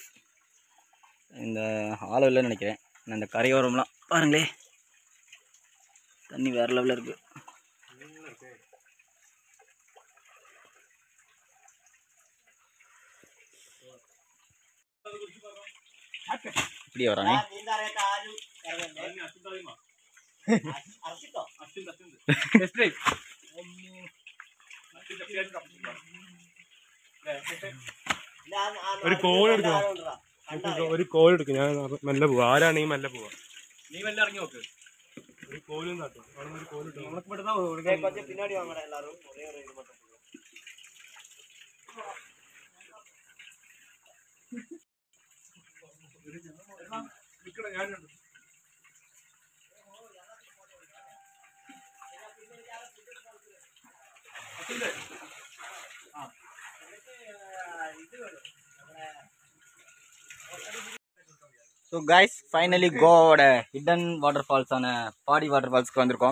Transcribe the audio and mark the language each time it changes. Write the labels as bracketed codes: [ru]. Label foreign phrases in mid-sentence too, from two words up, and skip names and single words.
[ta] இந்த ஆழம் இல்லைன்னு நினைக்கிறேன். இந்த கரையோரம்லாம் பாருங்களே, தண்ணி வேறு லெவலில் இருக்குது. இப்படியே வரானே. [ml] ഒരു കോൾ എടുക്കണം, ഒരു കോൾ എടുക്കും. ഞാൻ മെല്ലെ പോവാ, ആരാണെങ്കിൽ മെല്ലെ പോവാ. നീ മെല്ലെ ഇറങ്ങി നോക്ക്. ഒരു കോലും നട്ടു, അവിടെ ഒരു കോൽ ഇട്ടു. നമ്മൾക്ക് പെട്ടെന്ന് പിന്നാടി വാങ്ങണം എല്ലാവരും. ഒരേ ഒരു ഇത് மட்டும் ഞാനുണ്ട്. [en] so guys finally [ta] கோவோட [en] hidden water fallsஆன [ta] பாடி வாட்டர் ஃபால்ஸ்க்கு வந்திருக்கோம்.